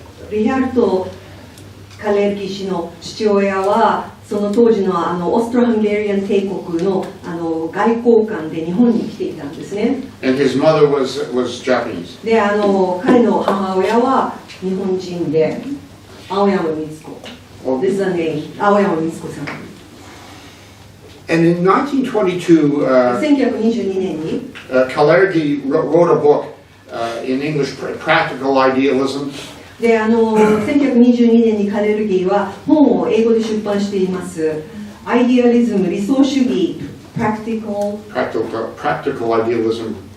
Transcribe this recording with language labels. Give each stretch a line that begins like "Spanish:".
Japanese: でリハルト・カレルギー氏の父親はその当時のオーストロハンガリアン帝国の外交官で日本に来ていたんですね。
English: And his mother was Japanese.
Japanese: で彼の母親は日本人で青山光子。
English: This is the name. 青山光子さん。 And in 1922,
Japanese: 1922年に
English: Kalergi wrote a book in English, Practical Idealism.
Japanese: で1922年にカレルギーは本を英語で出版しています。アイディアリズム、理想主義、Practical Idealism.